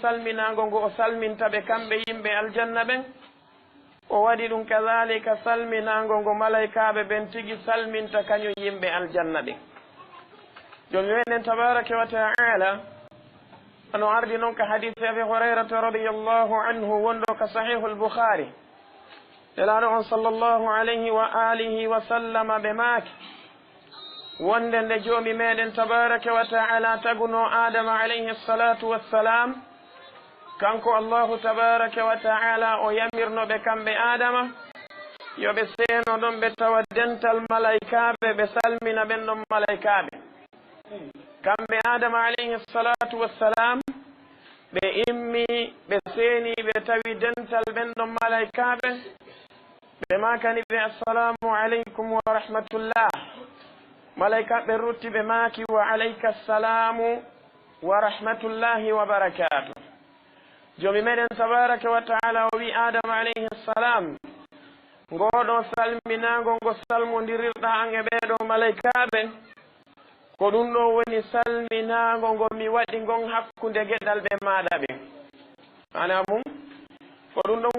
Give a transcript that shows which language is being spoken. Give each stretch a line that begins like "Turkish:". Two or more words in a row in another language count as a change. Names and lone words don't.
Fula: salminago ngo o salmintaɓe kamɓe yimɓe aljanna ɓen o waɗi ɗum kadalika salminago ngo malaikaɓe ɓen tigi salminta kañum yimɓe aljanna ɓen joni meɗen
Arabic: تبارك وتعالى
Fula: ano ardi noon ka hadise abi hurairata
Arabic: رضي الله عنه
Fula: wonɗo ka sahihul bukhari nelaɗo on
Arabic: صلى الله عليه وآله وسلم
Fula: ɓe maaki wonde nde joomi meɗen
Arabic: تبارك وتعالى
Fula: taguno adama
Arabic: عليه الصلاة والسلام
Fula: kanko
Arabic: الله تبارك وتعالى
Fula: o yamirnoɓe kamɓe adama yoɓe seeno ɗon ɓe tawa dental malaikaɓe ɓe salmina ɓen ɗon malaikaɓe kamɓe adama
Arabic: عليه الصلاة والسلام
Fula: ɓe immi ɓe seeni ɓe tawi dental ɓen ɗon malaikaɓe ɓe makani ɓe
Arabic: السلام عليكم ورحمة الله
Fula: malaikaɓe rutti ɓe maki
Arabic: وعليك السلام ورحمة الله وبركاته
Fula: jomi meɗen
Arabic: تبارك وتعالى
Fula: o wi adama
Arabic: عليه السلام
Fula: ngoɗo salminago ngo salmodirirɗa an e ɓeɗo malaikaɓe ko ɗum ɗo woni salminago ngo mi waɗi ngon hakkude geɗal ɓe maɗa ɓe ana mum ko ɗum ɗon